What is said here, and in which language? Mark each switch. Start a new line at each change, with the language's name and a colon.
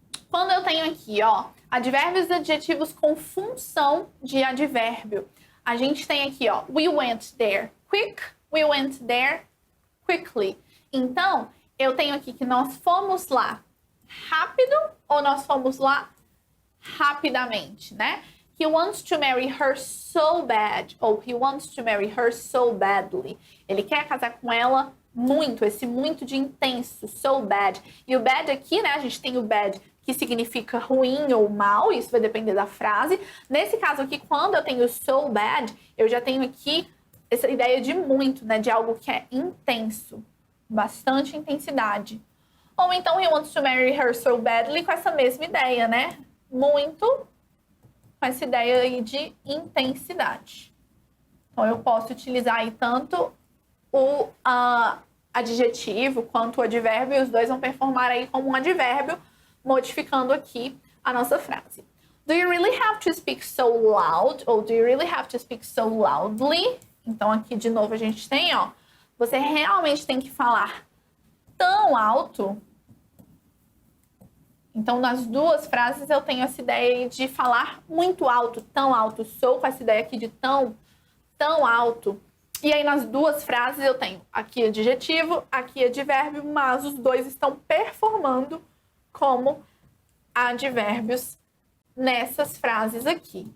Portuguese: Quando eu tenho aqui, advérbios e adjetivos com função de advérbio, a gente tem aqui,
English: we went there quick, we went there quickly.
Portuguese: Então, eu tenho aqui que nós fomos lá rápido ou nós fomos lá rapidamente, né?
English: He wants to marry her so bad,
Portuguese: ou
English: he wants to marry her so badly.
Portuguese: Ele quer casar com ela muito, esse muito de intenso, so bad. E o bad aqui, né, a gente tem o bad que significa ruim ou mal, isso vai depender da frase. Nesse caso aqui, quando eu tenho so bad, eu já tenho aqui essa ideia de muito, né, de algo que é intenso, bastante intensidade. Ou então,
English: he wants to marry her so badly,
Portuguese: com essa mesma ideia, né, muito, com essa ideia aí de intensidade. Então, eu posso utilizar aí tanto o adjetivo quanto o advérbio, e os dois vão performar aí como um advérbio, modificando aqui a nossa frase.
English: Do you really have to speak so loud?
Portuguese: Ou
English: do you really have to speak so loudly?
Portuguese: Então, aqui de novo a gente tem, você realmente tem que falar tão alto. Então, nas duas frases eu tenho essa ideia de falar muito alto, tão alto. Sou com essa ideia aqui de tão alto. E aí, nas duas frases eu tenho aqui adjetivo, aqui advérbio, mas os dois estão performando como advérbios nessas frases aqui.